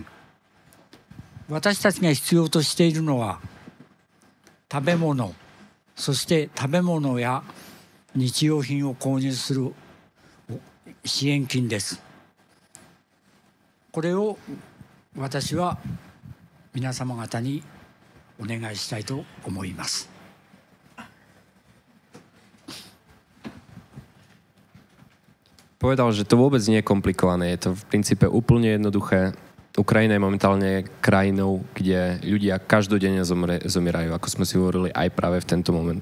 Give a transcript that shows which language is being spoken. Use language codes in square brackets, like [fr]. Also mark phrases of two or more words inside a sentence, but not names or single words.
[ja] 私たちが必要としているのは食べ物、そして食べ物や日用品を購入する支援金です。これを私は皆様方にお願いしたいと思います。 [sk] Povedal, že to vôbec nie je komplikované, je to v princípe úplne jednoduché. Ukrajina je momentálne krajinou, kde ľudia každodenne zomierajú, ako sme si hovorili aj práve v tento moment.